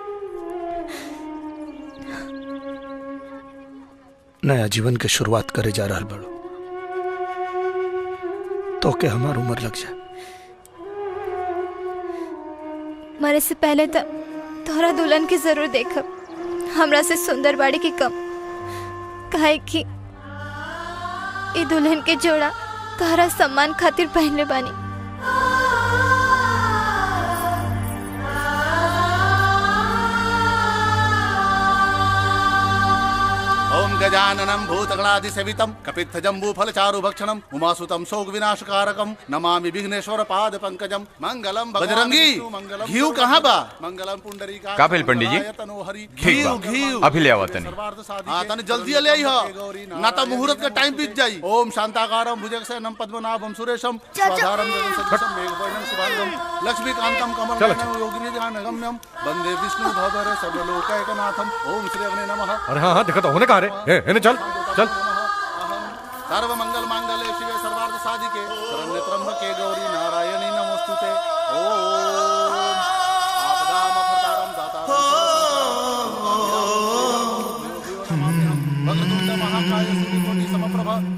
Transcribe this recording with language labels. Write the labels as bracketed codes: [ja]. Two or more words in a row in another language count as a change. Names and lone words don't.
[bho] नया जीवन के शुरुआत करे जा रहा बड़ो, तो के हमार उम्र लग जाए। मरे से पहले तो तोहरा दुल्हन के जरूर देखब, हमरा से सुंदर बाड़ी की कम, काहे कि ई दुल्हन के जोड़ा तोहरा सम्मान खातिर पहनले बानी। [sa] ओम गजाननं भूतगणाधिसेवितं कपित्थजम्बूफलचारुभक्षणं उमासुतं शोकविनाशकारकं नमामि विघ्नेश्वर पाद पंकजं मंगलम। [bho] बजरंगी घीव कहाँ बा? [sa] मंगलम पुंडरीका। [bho] का भेल पंडित जी? ठीक बा, अभी ले आवा तनी। हाँ तनी जल्दी ले आई हो, ना तो मुहूर्त का टाइम बीत जाई। [sa] ओम शांताकारं भुजगशयनं पद्मनाभं सुरेशं स्वाधारं जगन्सदृशं मेघवर्णं शुभांगं लक्ष्मीकान्तं कमलनयनं योगिनिध्यानगम्यं वन्दे विष्णु भवभर सर्वलोकैकनाथं। ओम श्री अग्ने नमः। [bho] अरे हाँ हाँ, देखा तो होने कहा रे। चल चल। [sa] सर्व मंगल मांगल्ये शिवे सर्वार्थ साधिके शरण्ये त्र्यंबके गौरी नारायणी नमोस्तुते। ओम आपदामपहर्तारं दातारं वक्रतुंड महाकाय सूर्यकोटि समप्रभा।